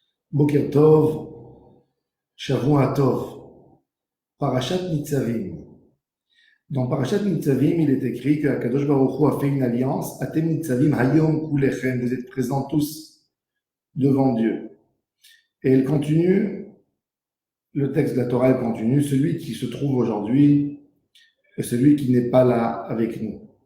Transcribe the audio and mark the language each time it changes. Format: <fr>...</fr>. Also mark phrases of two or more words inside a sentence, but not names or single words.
<he>בוקר טוב, שבוע טוב, פרשת נצבים.</he> <fr>Dans Parashat Nitzavim, il est écrit que</fr> <he>הקדוש ברוך הוא</he> <fr>a fait une alliance.</fr> <he>אתם נצבים היום כלכם.</he> <fr>Vous êtes présents tous devant Dieu. Et elle continue, le texte de la Torah continue, celui qui se trouve aujourd'hui et celui qui n'est pas là avec nous.</fr>